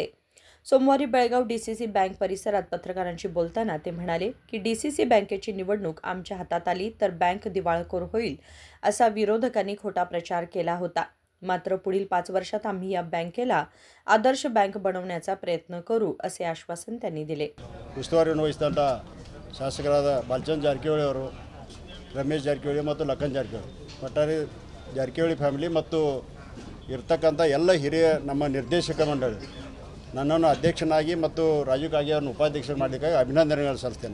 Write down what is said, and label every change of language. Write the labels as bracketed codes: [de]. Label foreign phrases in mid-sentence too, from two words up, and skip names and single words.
[mr] सोमवारी बेळगाव डीसीसी बँक परिसरात पत्रकारांशी बोलताना ते म्हणाले की डीसीसी बँकेची निवडणूक आमच्या हातात आली तर बँक दिवाळखोर होईल, असा विरोधकांनी खोटा प्रचार केला होता. मात्र पुढील 5 वर्षात आम्ही या बँकेला आदर्श बँक बनवण्याचा प्रयत्न करू, असे आश्वासन त्यांनी दिले. [kn] ಉಸ್ತುವಾರಿಯನ್ನು ವಹಿಸಿದಂಥ ಶಾಸಕರಾದ ಬಾಲಚಂದ್ರ ಜಾರಕಿಹೊಳಿ ಅವರು, ರಮೇಶ್ ಜಾರಕಿಹೊಳಿ ಮತ್ತು ಲಖನ್ ಜಾರಕಿಹೊಳಿ, ಒಟ್ಟಾರೆ ಜಾರಕಿಹೊಳಿ ಫ್ಯಾಮಿಲಿ ಮತ್ತು ಇರ್ತಕ್ಕಂಥ ಎಲ್ಲ ಹಿರಿಯ ನಮ್ಮ ನಿರ್ದೇಶಕ ಮಂಡಳಿ ನನ್ನನ್ನು ಅಧ್ಯಕ್ಷನಾಗಿ ಮತ್ತು ರಾಜು ಕಾಗೆ ಅವರನ್ನು ಉಪಾಧ್ಯಕ್ಷ ಮಾಡಲಿಕ್ಕಾಗಿ ಅಭಿನಂದನೆಗಳು ಸಲ್ಲಿಸ್ತೇನೆ.